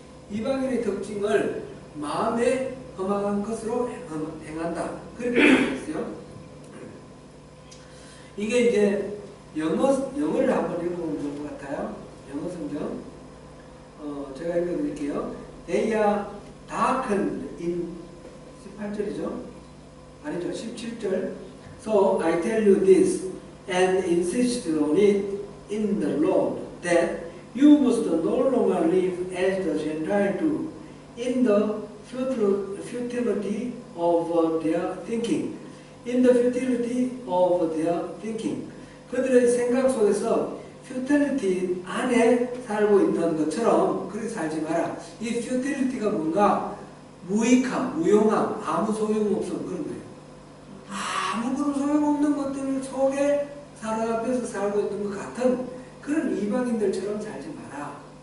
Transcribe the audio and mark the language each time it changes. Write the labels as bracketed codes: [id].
[ko] 이방인의 특징을 마음의 험악한 것으로 행한다. 그렇게 말했어요. 이게 이제 영어를 한번 읽어보면 좋을 것 같아요. 영어 성경 제가 읽어드릴게요. [en] They are darkened in [ko] 18절이죠. 아니죠. 17절. [en] So I tell you this and insist on it in the Lord that you must no longer live as the Gentiles do in the futility of their thinking. In the futility of their thinking. [ko] 그들의 생각 속에서 futility 안에 살고 있는 것처럼 그렇게 살지 마라. 이 futility가 뭔가 무익함, 무용함, 아무 소용없음 그런 거예요. 아무런 소용없는 것들 속에 사로잡혀서 살고 있는 것 같은 그런 이방인들처럼 살지 마라.